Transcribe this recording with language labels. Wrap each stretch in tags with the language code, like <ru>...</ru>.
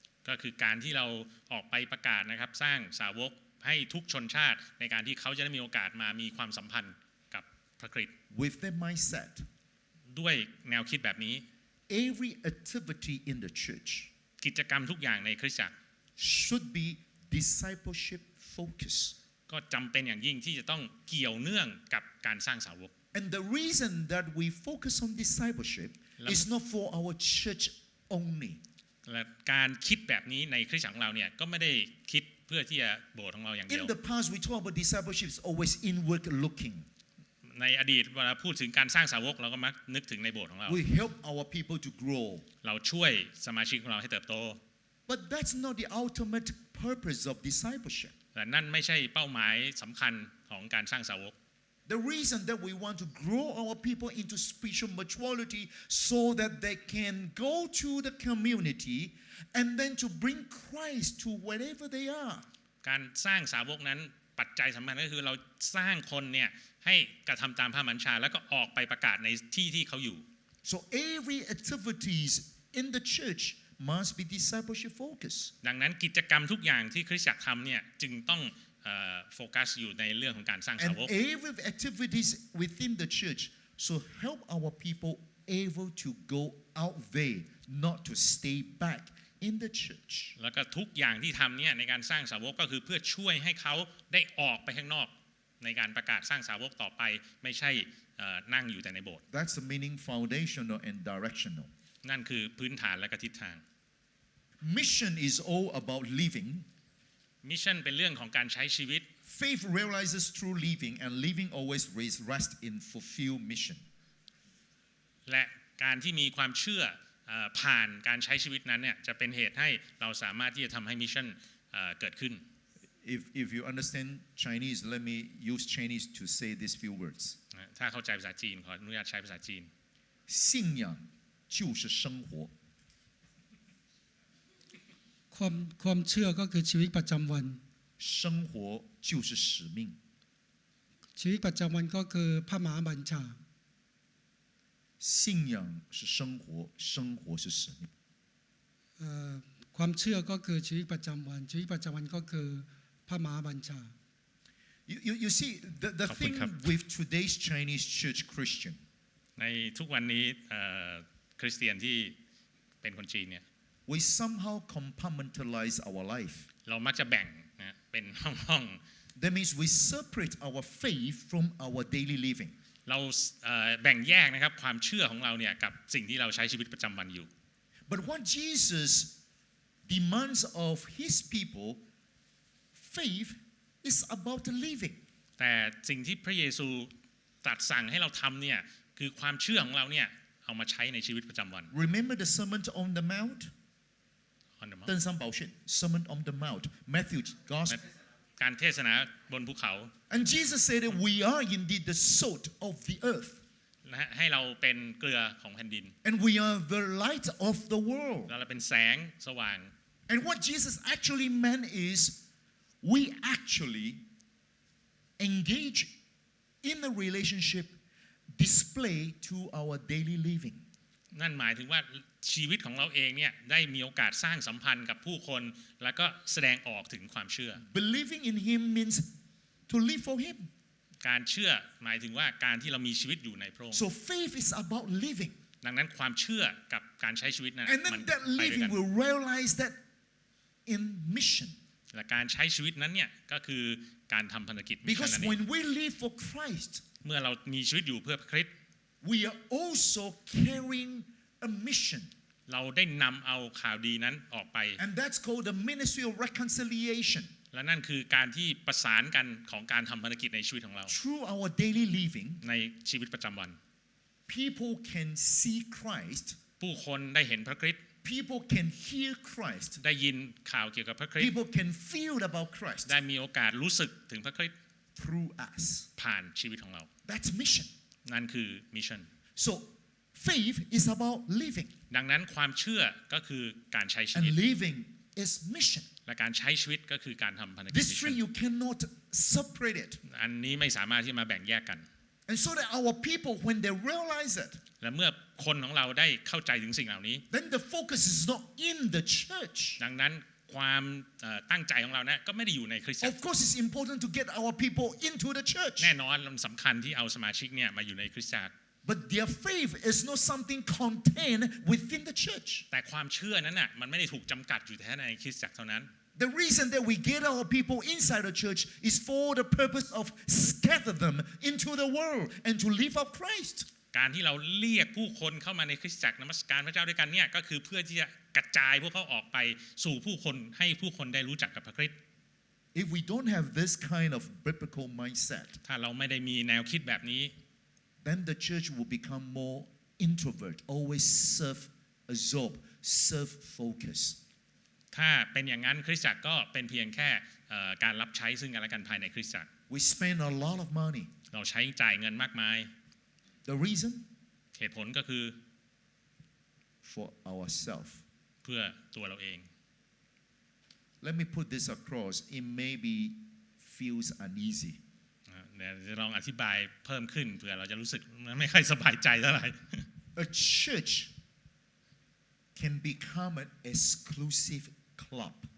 <th>ก็คือการที่เราออกไปประกาศนะครับสร้างสาวกให้ทุกชนชาติในการที่เขาจะได้มีโอกาสมามีความสัมพันธ์กับพระคริสต์</th> <en>With that mindset,</en> <th>ด้วยแนวคิดแบบนี้</th> <en>every activity in the church</en> <th>กิจกรรมทุกอย่างในคริสตจักร</th> <en>should be discipleship focus.</en> <th>ก็จำเป็นอย่างยิ่งที่จะต้องเกี่ยวเนื่องกับการสร้างสาวก</th> <en>And the reason that we focus on discipleship is not for our church only.</en> <th>และการคิดแบบนี้ในคริสตจักรของเราเนี่ยก็ไม่ได้คิดเพื่อที่จะโบสถ์ของเราอย่างเดียว</th> <en>In the past we talk about discipleship is always inward looking</en> <th>ในอดีตเวลาพูดถึงการสร้างสาวกเราก็มักนึกถึงในโบสถ์ของเรา</th> <en>we help our people to grow</en> <th>เราช่วยสมาชิกของเราให้เติบโต</th> <en>but that's not the ultimate purpose of discipleship</en> <th>แต่นั่นไม่ใช่เป้าหมายสำคัญของการสร้างสาวก</th> <en>The reason that we want to grow our people into spiritual maturity so that they can go to the community and then to bring Christ to wherever they are</en> <th>การสร้างสาวกนั้นปัจจัยสำคัญก็คือเราสร้างคนเนี่ยให้กระทำตามพระบัญชาแล้วก็ออกไปประกาศในที่เขาอยู่</th> <en>So every activities in the church must be discipleship focused</en> <th>ดังนั้นกิจกรรมทุกอย่างที่คริสตจักรทำเนี่ยจึงต้องโฟกัสอยู่ในเรื่องของการสร้างสาวก</th> <en>And every activities within the church so help our people able to go out there not to stay back in the church</en> <th>แล้วก็ทุกอย่างที่ทำเนี่ยในการสร้างสาวกก็คือเพื่อช่วยให้เขาได้ออกไปข้างนอกในการประกาศสร้างสาวกต่อไปไม่ใช่นั่งอยู่แต่ในโบสถ์</th> <en>That's the meaning foundational and directional</en> <th>นั่นคือพื้นฐานและก็ทิศทาง</th> <en>Mission is all about living</en> <th>มิชชั่นเป็นเรื่องของการใช้ชีวิต</th> <en>Faith realizes through living and living always rests in fulfilled mission</en> <th>และการที่มีความเชื่อผ่านการใช้ชีวิตนั้นเนี่ยจะเป็นเหตุให้เราสามารถที่จะทำให้มิชชั่นเกิดขึ้น</th> <en>If you understand Chinese let me use Chinese to say these few words</en> <th>ถ้าเข้าใจภาษาจีนขออนุญาตใช้ภาษาจีน</th> <zh>信仰就是生活</zh> <th>ความเชื่อก็คือชีวิตประจำวัน</th> <zh>生活就是使命</zh> <th>ชีวิตประจำวันก็คือพระมหาบัญชา</th> <zh>信仰是生活生活是使命</zh> <th>ความเชื่อก็คือชีวิตประจำวันชีวิตประจำวันก็คือพระมหาบัญชา</th> <en>You see the thing with today's Chinese church Christian</en> <th>ในทุกวันนี้คริสเตียนที่เป็นคนจีนเนี่ย</th> <en>we somehow compartmentalize our life</en> <th>เรามักจะแบ่งนะเป็นห้องๆ</th> <en>That means we separate our faith from our daily living</en> <th>เราแบ่งแยกนะครับความเชื่อของเราเนี่ยกับสิ่งที่เราใช้ชีวิตประจำวันอยู่</th> <en>But what Jesus demands of his people faith is about the living</en> <th>แต่สิ่งที่พระเยซูตรัสสั่งให้เราทำเนี่ยคือความเชื่อของเราเนี่ยเอามาใช้ในชีวิตประจำวัน</th> <en>Remember the Sermon on the Mount</en> <zh>登山宝训</zh> <en>Sermon on the Mount Matthew Gospel</en> <th>การเทศนาบนภูเขา</th> <en>And Jesus said that we are indeed the salt of the earth</en> <th>ให้เราเป็นเกลือของแผ่นดิน</th> <en>And we are the light of the world</en> <th>เราเป็นแสงสว่าง</th> <en>And what Jesus actually meant is we actually engage in a relationship display to our daily living</en> <th>นั่นหมายถึงว่าชีวิตของเราเองเนี่ยได้มีโอกาสสร้างสัมพันธ์กับผู้คนแล้วก็แสดงออกถึงความเชื่อ</th> <en>Believing in him means to live for him</en> <th>การเชื่อหมายถึงว่าการที่เรามีชีวิตอยู่ในพระองค์</th> <en>So faith is about living</en> <th>ดังนั้นความเชื่อกับการใช้ชีวิตนั้น</th> <en>And then that living will realize that in mission</en> <th>และการใช้ชีวิตนั้นเนี่ยก็คือการทำภารกิจ</th> <en>Because when we live for Christ</en> <th>เมื่อเรามีชีวิตอยู่เพื่อพระคริสต์</th> <en>we are also carrying a mission</en> <th>เราได้นำเอาข่าวดีนั้นออกไป</th> <en>And that's called the ministry of reconciliation</en> <th>และนั่นคือการที่ประสานกันของการทำภารกิจในชีวิตของเรา</th> <en>Through our daily living</en> <th>ในชีวิตประจำวัน</th> <en>people can see Christ</en> <th>ผู้คนได้เห็นพระคริสต์</th> <en>people can hear Christ</en> <th>ได้ยินข่าวเกี่ยวกับพระคริสต์</th> <en>people can feel about Christ</en> <th>ได้มีโอกาสรู้สึกถึงพระคริสต์</th> <en>through us</en> <th>ผ่านชีวิตของเรา</th> <en>That's mission</en> <th>นั่นคือมิชชั่น</th> <en>So faith is about living</en> <th>ดังนั้นความเชื่อก็คือการใช้ชี</th> <en>and</en> <th>วิต</th> <en>living is mission</en> <th>และการใช้ชีวิตก็คือการทำภารกิจ</th> <en>These three you cannot separate it</en> <th>อันนี้ไม่สามารถที่มาแบ่งแยกกัน</th> <en>And so that our people when they realize it</en> <th>และเมื่อคนของเราได้เข้าใจถึงสิ่งเหล่านี้</th> <en>then the focus is not in the church</en> <th>ดังนั้นความตั้งใจของเรานะก็ไม่ได้อยู่ในคริสตจักร</th> <en>Of course it's important to get our people into the church</en> <th>แน่นอนมันสำคัญที่เอาสมาชิกเนี่ยมาอยู่ในคริสตจักร</th> <en>But their faith is not something contained within the church</en> <th>แต่ความเชื่อนั้นน่ะมันไม่ได้ถูกจำกัดอยู่แค่ในคริสตจักรเท่านั้น</th> <en>The reason that we get our people inside the church is for the purpose of scatter them into the world and to live of Christ</en> <th>การที่เราเรียกผู้คนเข้ามาในคริสตจักรนมัสการพระเจ้าด้วยกันเนี่ยก็คือเพื่อที่จะกระจายพวกเขาออกไปสู่ผู้คนให้ผู้คนได้รู้จักกับพระคริสต์</th> <en>If we don't have this kind of biblical mindset</en> <th>ถ้าเราไม่ได้มีแนวคิดแบบนี้</th> <en>then the church will become more introvert, always self-absorbed, self-focused.</en> <th>ถ้าเป็นอย่างนั้นคริสตจักรก็เป็นเพียงแค่การรับใช้ซึ่งกันและกันภายในคริสตจักร</th> <en>We spend a lot of money.</en> <th>เราใช้จ่ายเงินมากมาย</th> <en>The reason?</en> <th>เหตุผลก็คือ</th> <en>For ourselves.</en> <th>เพื่อตัวเราเอง</th> <en>Let me put this across. It maybe feels uneasy.</en> <th>เดี๋ยวจะลองอธิบายเพิ่มขึ้นเผื่อเราจะรู้สึกไม่ค่อยสบายใจเท่าไหร่</th> <en>A church can become an exclusive club.</en>